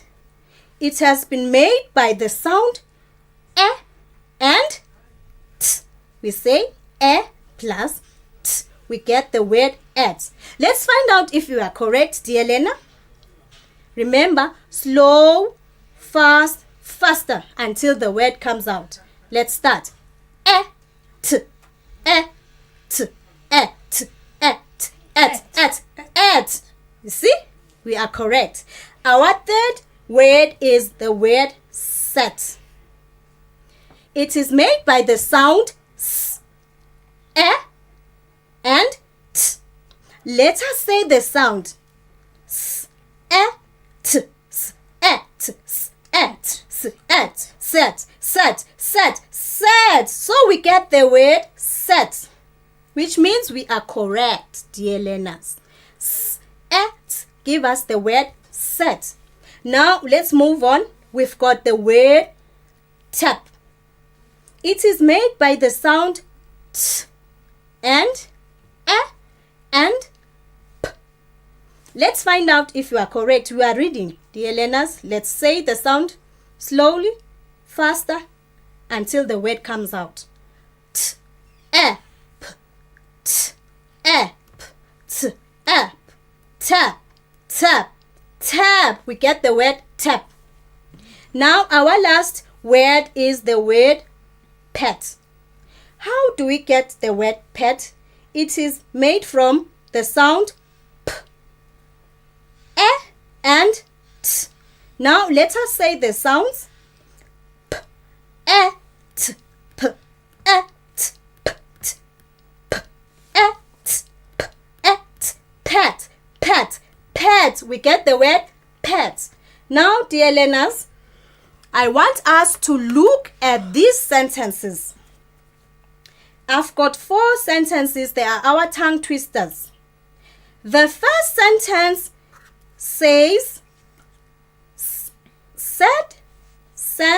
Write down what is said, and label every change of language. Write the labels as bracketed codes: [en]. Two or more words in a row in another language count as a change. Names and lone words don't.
[en] It has been made by the sound e and t. We say e plus t. We get the word at. Let's find out if you are correct, dear learner. Remember, slow, fast, faster until the word comes out. Let's start. E, t, e, t, e, t, at. You see? We are correct. Our third word is the word set. It is made by the sound s, e, and t. Let us say the sound s, e, t, s, e, t, s, e, t, s, e, t, set, set, set, set. So we get the word set, which means we are correct, dear learners. Set give us the word set. Now let's move on. We've got the word tap. It is made by the sound t and let's find out if you are correct. We are reading, dear learners. Let's say the sound slowly, faster, until the word comes out. T, e, p, t, e, p, t, e, p, tap, tap, tap. We get the word tap. Now our last word is the word pet. How do we get the word pet? It is made from the sound p, e, and t. Now let us say the sounds p, e, t, p, e, t, p, t, p, e, t, p, e, t. Pet, pet, pet. We get the word pet. Now, dear learners, I want us to look at these sentences. I've got 4 sentences. They are our tongue twisters. The first sentence says, said Sam.